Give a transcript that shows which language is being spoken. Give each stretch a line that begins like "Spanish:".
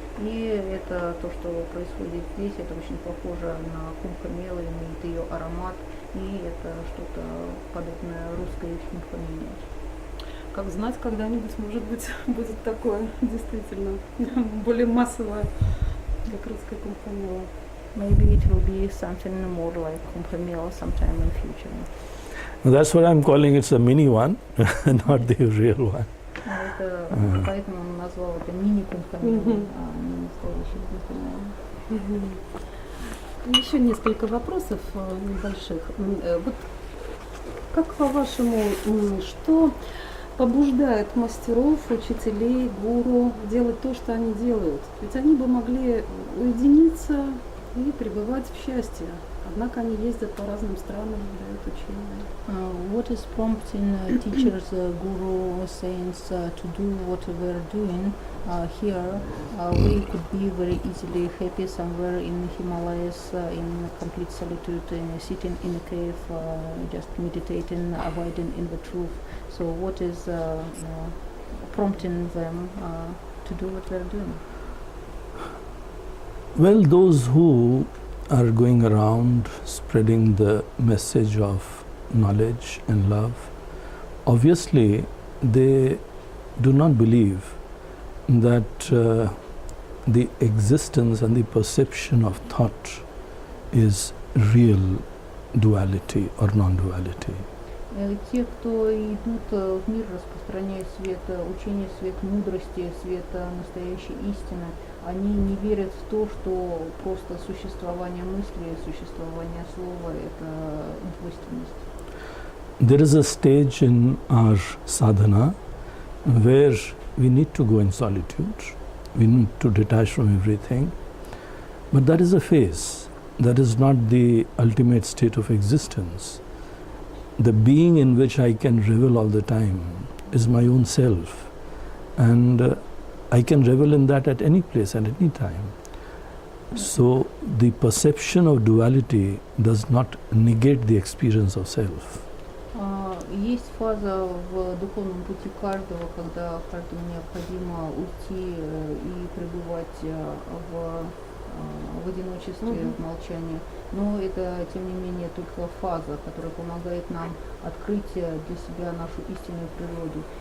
Russian: И это то, что происходит здесь, это очень похоже на Кумбхамелу, имеет ее аромат, и это что-то подобное русской Кумбхамеле. Как знать, когда-нибудь, может быть, будет такое действительно более массовое, как русская Кумбхамела.
English: Maybe it will be something more like Kumbh Mela sometime in future. That's what I'm calling it, a mini one, not the real one.
Russian: Это, поэтому он назвал это мини-Kumbh Mela, а не настоящий Kumbh Mela. Еще несколько вопросов небольших. Вот как по-вашему, что побуждает мастеров, учителей, гуру делать то, что они делают? Ведь они бы могли уединиться и пребывать в счастье. Однако они ездят по разным странам, дают учения.
English: What is prompting teachers, guru, saints to do what we're doing here? We could be very easily happy somewhere in Himalayas, in complete solitude, sitting in a cave, just meditating, abiding in the truth. So what is prompting them to do what they're doing? Well, those who are going around spreading the message of knowledge and love, obviously they do not believe that the existence and the perception of thought is real duality or non-duality.
Russian: Те, кто идут в мир, распространяя свет учения, свет мудрости, свет настоящей истины, они не верят в то, что просто существование мысли, существование слова – это двойственность.
English: There is a stage in our sadhana where we need to go in solitude, we need to detach from everything, but that is a phase, that is not the ultimate state of existence. The being in which I can revel all the time is my own self, and I can revel in that at any place, at any time. So the perception of duality does not negate the experience of self.
Russian: Есть фаза в духовном пути каждого, когда каждому необходимо уйти и пребывать в одиночестве, в молчании. Но это, тем не менее, только фаза, которая помогает нам открыть для себя нашу истинную природу.